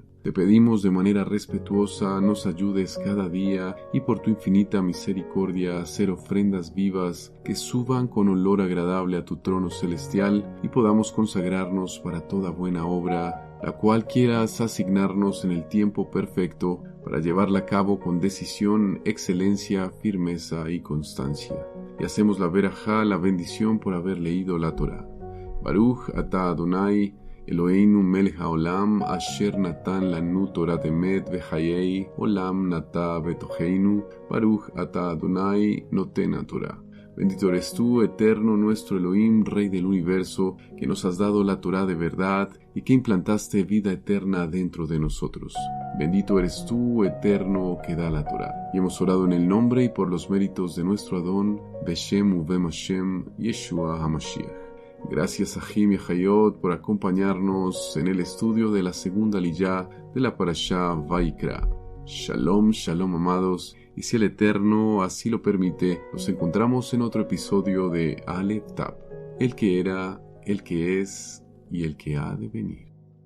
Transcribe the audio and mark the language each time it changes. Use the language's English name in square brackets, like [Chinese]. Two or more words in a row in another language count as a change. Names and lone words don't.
[Spanish] Te pedimos de manera respetuosa nos ayudes cada día y por tu infinita misericordia a hacer ofrendas vivas que suban con olor agradable a tu trono celestial y podamos consagrarnos para toda buena obra, la cual quieras asignarnos en el tiempo perfecto para llevarla a cabo con decisión, excelencia, firmeza y constancia. Y hacemos la verajá, la bendición por haber leído la Torá. [Hebrew] ברוך אתה אדוני אלוהינו מלך העולם אשר נתן לנו תורת אמת וחיי עולם נטע בתוכנו ברוך אתה אדוני נותן התורה. [Spanish] Bendito eres tú, eterno nuestro Elohim, Rey del universo, que nos has dado la Torá de verdad y que implantaste vida eterna dentro de nosotros. Bendito eres tú, eterno, que da la Torá. Y hemos orado en el nombre y por los méritos de nuestro Adón, [Hebrew] בשם ובם השם, ישוע המשיח. [Spanish] Gracias a Jim y a Hayot por acompañarnos en el estudio de la segunda liyá de la Parashá Vaikra. [Hebrew] שלום, שלום, [Spanish] amados. Y si el Eterno así lo permite, nos encontramos en otro episodio de Aleph Tab, el que era, el que es y el que ha de venir.